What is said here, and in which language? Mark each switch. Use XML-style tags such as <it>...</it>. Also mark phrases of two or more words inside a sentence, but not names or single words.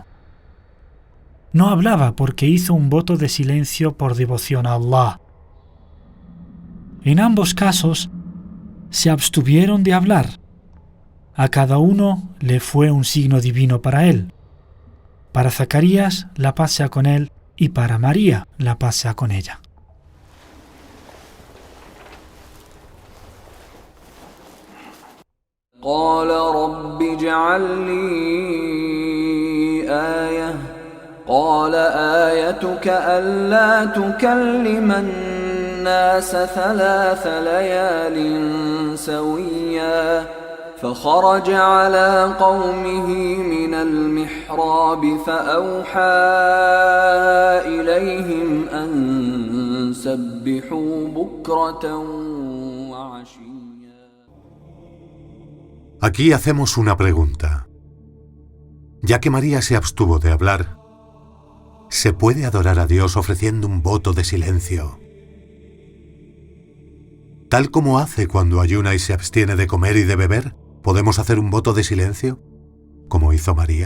<es>No hablaba porque hizo un voto de silencio por devoción a Allah. En ambos casos, se abstuvieron de hablar. A cada uno le fue un signo divino para él. Para Zacarías, la paz sea con él, y para María, la paz sea con ella.</es> <ar>قال رب اجعل لي آية قال آيتك ألا تكلم الناس 3 ليال سويا فخرج على قومه من المحراب فأوحى إليهم أن سبحوا بكرة وعشيا.</ar> <es>Aquí hacemos una pregunta. Ya que María se abstuvo de hablar, ¿se puede adorar a Dios ofreciendo un voto de silencio? Tal como hace cuando ayuna y se abstiene de comer y de beber, ¿podemos hacer un voto de silencio, como hizo María?</es>